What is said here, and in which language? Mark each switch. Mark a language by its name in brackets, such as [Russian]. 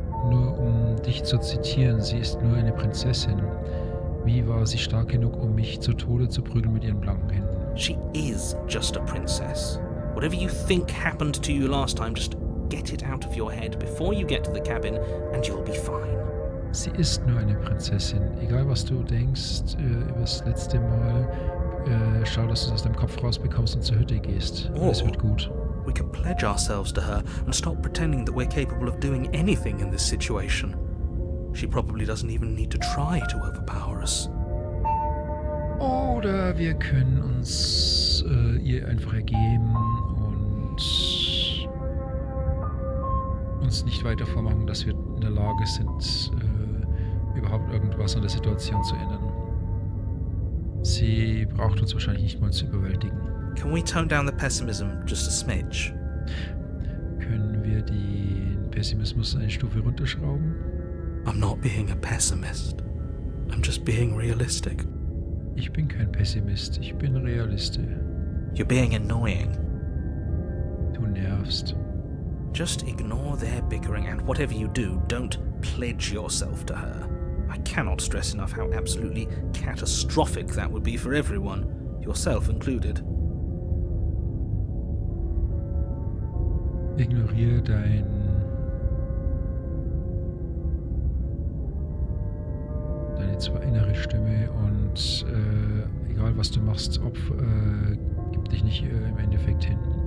[German] Nur um dich zu zitieren, sie ist nur eine Prinzessin. Wie war sie stark genug, um mich zu Tode zu prügeln mit ihren blanken Händen? [English] She is just a princess. Whatever you think happened to you last time, just get it out of your head before you get to the cabin and you'll be fine. [German] Sie ist nur eine Prinzessin. Egal was du denkst über das letzte Mal, schau, dass du es aus deinem Kopf rausbekommst und zur Hütte gehst. Alles wird gut. [English] We could pledge ourselves to her and stop pretending that we're capable of doing anything in this situation. She probably doesn't even need to try to overpower us. [German] Oder wir können uns ihr einfach ergeben und uns nicht weiter vormachen, dass wir in der Lage sind, überhaupt irgendwas an der Situation zu ändern. Sie braucht uns wahrscheinlich nicht mal zu überwältigen. [English] Can we tone down the pessimism just a smidge? [German] Können wir den Pessimismus eine Stufe runterschrauben? [English] I'm not being a pessimist. I'm just being realistic. [German] Ich bin kein Pessimist, ich bin Realist. [English] You're being annoying. [German] Du nervst. [English] Just ignore their bickering and whatever you do, don't pledge yourself to her. I cannot stress enough how absolutely catastrophic that would be for everyone, yourself included. [German] Ignoriere deine zwar innere Stimme und egal was du machst, gib dich nicht im Endeffekt hin.